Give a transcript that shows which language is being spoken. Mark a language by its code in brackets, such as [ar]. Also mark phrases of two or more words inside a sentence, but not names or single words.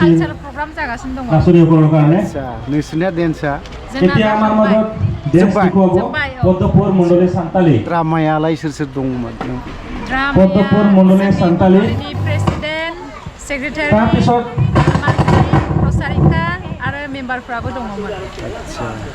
[brx] प्रग्राम जागासिनो दङ [as] নাচনীসকলৰ কাৰণে [brx] नोंसोरनिया डेन्सआ [as] এতিয়া আমাৰ মাজত ডেন্স দেখুৱাব পদ্মপুৰ মণ্ডলী সান্তালী [brx] द्रामायालाय सोर दंमोन [as] পদ্মপুৰ মণ্ডলী সান্তালী [en] president secretary [as] তাৰপিছত [brx] प्रसारिका आरो मेम्बारफ्राबो दङमोन आच्छा